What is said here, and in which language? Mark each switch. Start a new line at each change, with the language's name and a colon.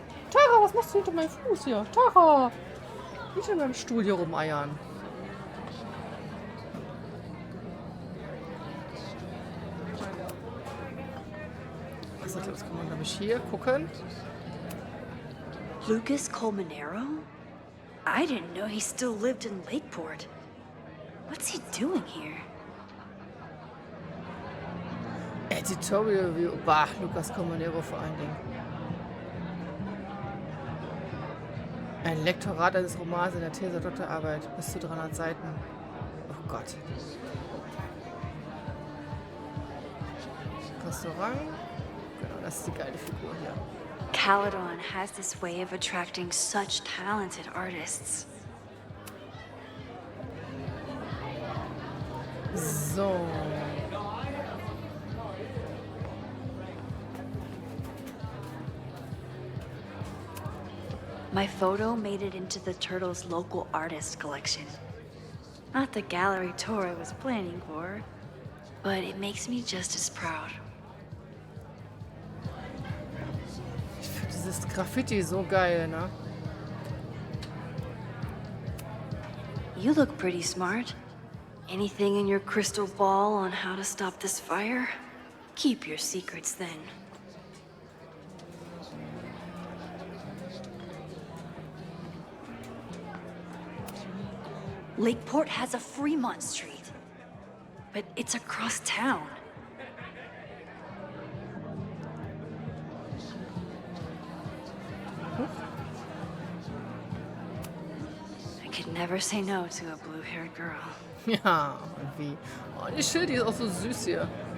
German: Tara, was machst du hinter meinem Fuß hier? Tara! Nicht in meinem Stuhl hier rumeiern. Achso, das kann man, glaube ich, hier gucken. Lucas Colmenero?
English: I didn't know he still lived in Lakeport. What's he doing here? Editorial Review.
German: Bah, Lucas Colmenero vor allen Dingen. Ein Lektorat eines Romans in der These-Doktorarbeit. Bis zu 300 Seiten. Oh Gott. Restaurant. Genau, das ist die geile Figur hier.
English: Caledon has this way of attracting such talented artists. So. My photo made it into the Turtle's local artist collection. Not the gallery tour I was planning for, but it makes me just as proud.
German: Ich finde dieses Graffiti so geil, ne?
English: You look pretty smart. Anything in your crystal ball on how to stop this fire? Keep your secrets then. Lakeport has a Fremont Street, but it's across town. I could never say no to a blue-haired girl.
German: Ja, wie? Oh, die Schild, die ist auch so süß hier.